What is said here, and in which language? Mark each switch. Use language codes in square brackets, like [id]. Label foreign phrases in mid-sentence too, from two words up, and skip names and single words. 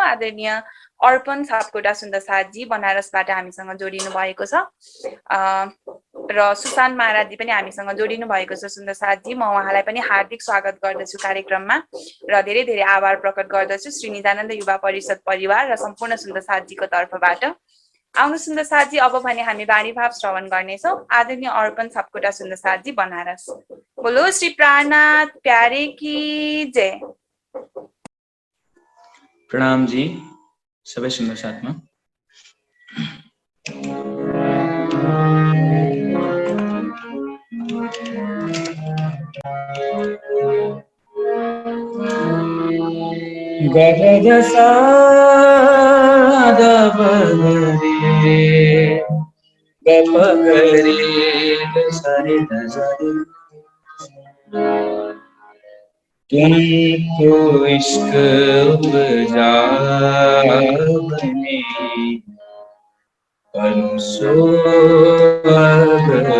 [ne] आदरणीय अर्पण सापकोटा सुन्दर साथजी बनारसबाट हामीसँग जोडिनु भएको छ र सुशान्त महाराजजी पनि हामीसँग जोडिनु भएको छ। सुन्दर साथजी, म उहाँलाई पनि हार्दिक स्वागत गर्दछु कार्यक्रममा र धेरै धेरै आभार प्रकट गर्दछु श्री निजानन्द युवा परिषद परिवार र सम्पूर्ण सुन्दर साथजीको तर्फबाट। आउनु सुन्दर साथजी, अब भने हामी बानी भाव श्रवण गर्नेछौं। आदरणीय अर्पण सापकोटा सुन्दर साथजी बनारस। [hi] बोलो श्री प्राणनाथ प्यारे की जय। [ne] प्रणाम जी सबै सुन्दर साथमा। गगन सादा बगरे गपगरे सरे नजरे, [hi] तुमको इश्क उपजा बने, परसो अब